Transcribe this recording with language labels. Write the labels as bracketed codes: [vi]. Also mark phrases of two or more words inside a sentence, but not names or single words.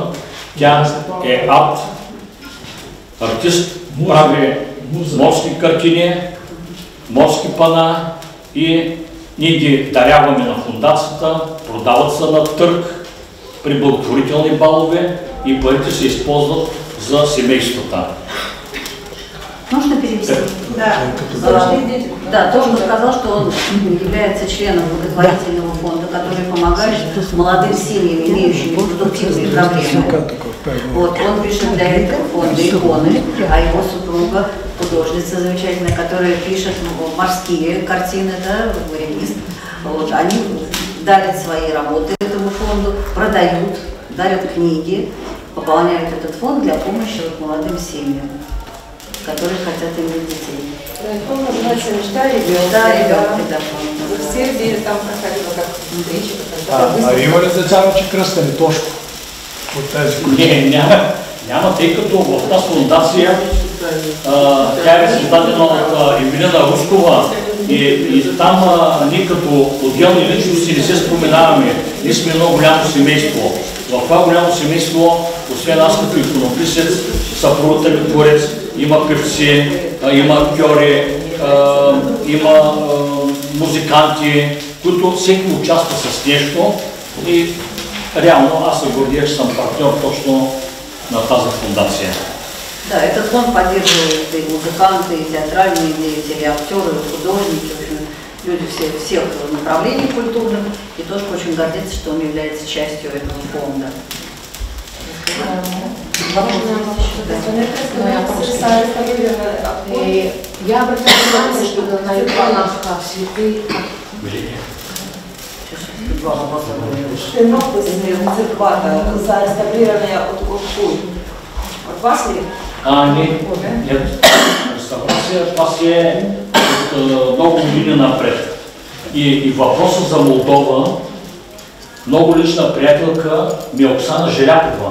[bg] Тя е артист, прави морски картини, морски пана и ние ги даряваме на фондацията, продават се на търг при благотворителни балове и парите се използват за семействата. [ru] Можно перевести? Да, то, что сказал, что он является членом благотворительного фонда, который помогает молодым семьям, имеющим продуктивные проблемы. Вот, он пишет для этого фонда иконы, а его супруга художница замечательная, которая пишет морские картины, да, варианист. Вот, они дарят свои работы этому фонду, продают, дарят книги, пополняют этот фонд для помощи вот молодым семьям, которые хотят иметь детей. Фонд называется «Мечта ребенка». Да, ребенка, да. В Сербии там проходило как встреча. [bg] А има ли деца вече кръстени Тошко от тези? Не, няма, тъй като в тази фондация тя е създадена от Емилина Рускова и там ние като отделни личности не се споменаваме. Ние сме едно голямо семейство. В това голямо семейство, освен аз като иконописец, съпругата ми творец, има певци, има актьори, има музиканти, които всеки участва с нещо и реално аз се гордия, че съм партньор точно на тази фондация. [ru] Да, этот фонд поддерживает и музыканты, и театральные деятели, и актеры, и художники, в общем, люди всех направлений культурных, и тоже очень гордится, что он является частью этого фонда. Я обратила внимание, что на иконах святые. [bg] два въпроса. Едното е църквата за реставриране от кой? От вас ли? [ru] Нет. [bg] Реставрация, това си е от много години напред. И въпросът за Молдова, много лична приятелка ми е Оксана Желякова.